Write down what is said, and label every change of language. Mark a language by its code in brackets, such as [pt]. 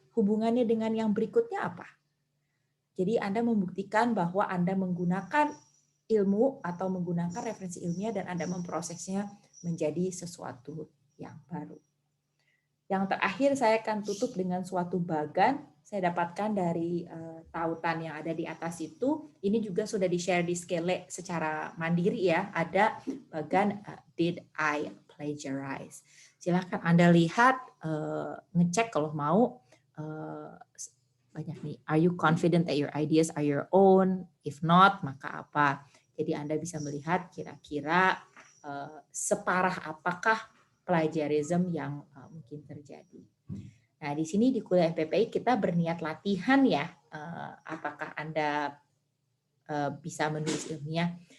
[id] Hubungannya dengan yang berikutnya apa? Jadi Anda membuktikan bahwa Anda menggunakan ilmu atau menggunakan referensi ilmiah dan Anda memprosesnya menjadi sesuatu yang baru. Yang terakhir saya akan tutup dengan suatu bagan saya dapatkan dari tautan yang ada di atas itu. Ini juga sudah di-share di Skele secara mandiri ya. Ada bagan [en] did I plagiarize. [id] Silakan Anda lihat, ngecek kalau mau. Banyak nih. [en] Are you confident that your ideas are your own? If not, [id] maka apa? Jadi Anda bisa melihat kira-kira separah apakah plagiarism yang mungkin terjadi. Nah, di sini di kuliah MPPI kita berniat latihan ya, apakah Anda bisa menulis ilmiah.